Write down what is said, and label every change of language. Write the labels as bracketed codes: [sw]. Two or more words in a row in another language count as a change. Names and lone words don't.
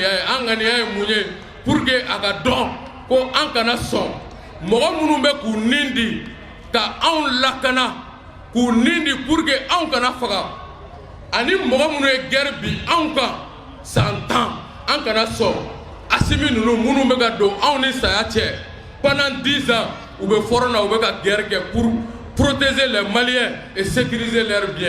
[bm] ye an ŋaniya ye mun ye [fr] pour que [bm] a ka dɔn ko an kana sɔn mɔgɔ minnu bɛ k'u nin di ka anw lakana k'u nin di [fr] pour que [bm] anw kana faga ani mɔgɔ minnu ye guerre bi anw kan san 10 an kana sɔn Assimi ninnu minnu bɛ ka don anw ni saya cɛ [fr] pendant 10 ans [bm] u bɛ front na u bɛ ka guerre kɛ [fr] pour protéger les Maliens et sécuriser leurs biens.